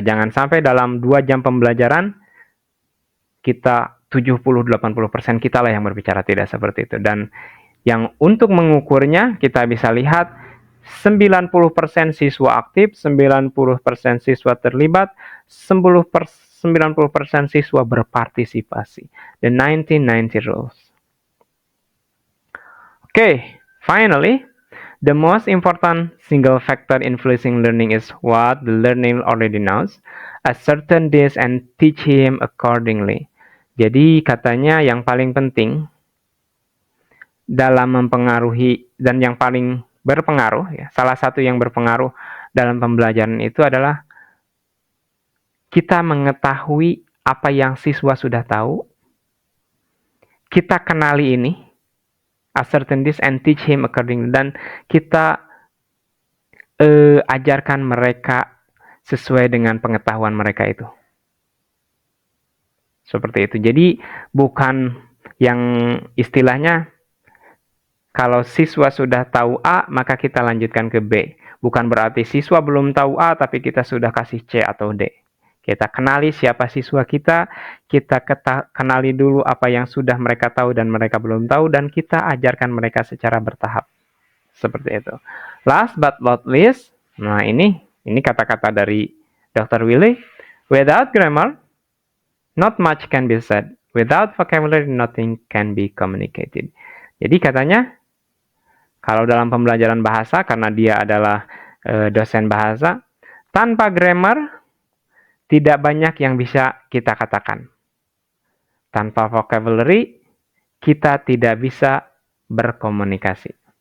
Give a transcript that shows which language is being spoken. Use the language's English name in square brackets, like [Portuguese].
[Indonesian] Jangan sampai dalam 2 jam pembelajaran kita 70-80% kita lah yang berbicara, tidak seperti itu. Dan yang untuk mengukurnya kita bisa lihat 90% siswa aktif, 90% siswa terlibat, 90% siswa berpartisipasi. [English] The 90-90 rules. Okay, finally, the most important single factor influencing learning is what the learner already knows. Ascertain this and teach him accordingly. [Indonesian] Jadi katanya yang paling penting dalam mempengaruhi dan yang paling berpengaruh, ya, salah satu yang berpengaruh dalam pembelajaran itu adalah kita mengetahui apa yang siswa sudah tahu, kita kenali ini, [English] ascertain this and teach him accordingly, [Indonesian] dan kita ajarkan mereka sesuai dengan pengetahuan mereka itu. Seperti itu. Jadi bukan yang istilahnya kalau siswa sudah tahu A, maka kita lanjutkan ke B. Bukan berarti siswa belum tahu A, tapi kita sudah kasih C atau D. Kita kenali siapa siswa kita kenali dulu apa yang sudah mereka tahu dan mereka belum tahu, dan kita ajarkan mereka secara bertahap. Seperti itu. [English] Last but not least, [Indonesian] nah ini kata-kata dari Dr. Willy. [English] Without grammar, not much can be said. Without vocabulary, nothing can be communicated. [Indonesian] Jadi katanya, kalau dalam pembelajaran bahasa, karena dia adalah dosen bahasa, tanpa grammar, tidak banyak yang bisa kita katakan. Tanpa vocabulary, kita tidak bisa berkomunikasi.